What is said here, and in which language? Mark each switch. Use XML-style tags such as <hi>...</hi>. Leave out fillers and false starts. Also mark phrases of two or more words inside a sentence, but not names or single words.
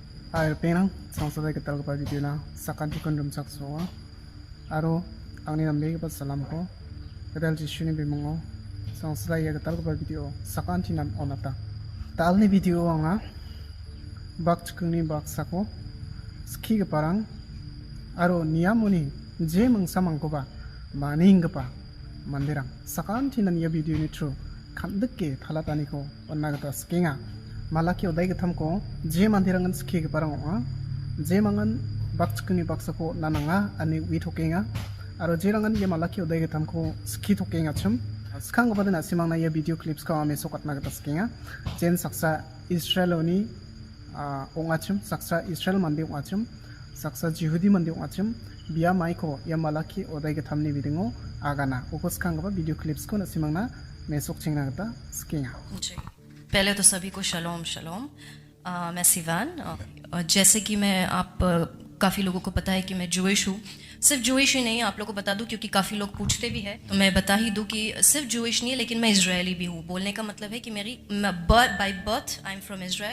<grt>Air penang sangsada ketal kepa video na sakan tikon rum sakso aro angni nambe kepa salam ko kedal jisuni bimongo sangsada ya ketal kepa video sakan tinan onata talni video anga bak chkungni bak sako ski keparang aro niamuni je mangsamang ko ba maning kepa mandirang sakan tinan ya video ni tru khandekke thalatani ko onna gata skinga malaki odai gatham ko je mandirangan ski keparang onga je mangan bakchkni baksako nananga ani wi thokenga aro je rangan ye malaki odai gatham ko ski thokenga chum skang badan asimangna ye</grt> <en>video clips</en> <grt>ka ame sokatna gata skinga jen saksa Israel oni onga chum saksa Israel mandi onga chum saksa Jehudi mandi onga chum biya maiko ye malaki odai gatham ni bidingo agana ukos skang ba</grt> <en>video clips</en> <grt>ko asimangna me sokchingna gata skinga</grt> <hi>पहले तो सभी को</hi> <he>שלום שלום.</he> <hi>मैं सिवान और जैसे कि मैं आप काफ़ी लोगों को पता है कि मैं जूइश हूँ। सिर्फ जूइश ही नहीं, आप लोगों को बता दूँ क्योंकि काफ़ी लोग पूछते भी हैं, तो मैं बता ही दूँ कि सिर्फ जूइश नहीं है लेकिन मैं इजरायली भी हूँ। बोलने का मतलब है कि मेरी</hi> <en>by birth I am from Israel.</en>